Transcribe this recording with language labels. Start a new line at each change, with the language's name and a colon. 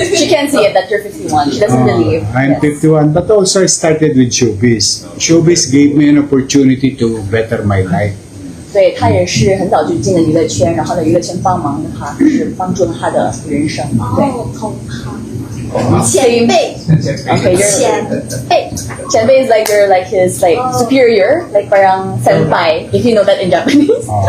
English: She can't see it that you're 51. She doesn't believe. I'm 51, but also I started with showbiz. Showbiz gave me an opportunity to better my life.
Chinese: 对他也是很早就进了娱乐圈，然后呢，娱乐圈帮忙了他，就是帮助了他的人生。对，哦，同行，前辈，
English: OK，
Chinese: 前辈，
English: 前辈 is like you're like his like superior, like parang senpai, if you know that in Japanese.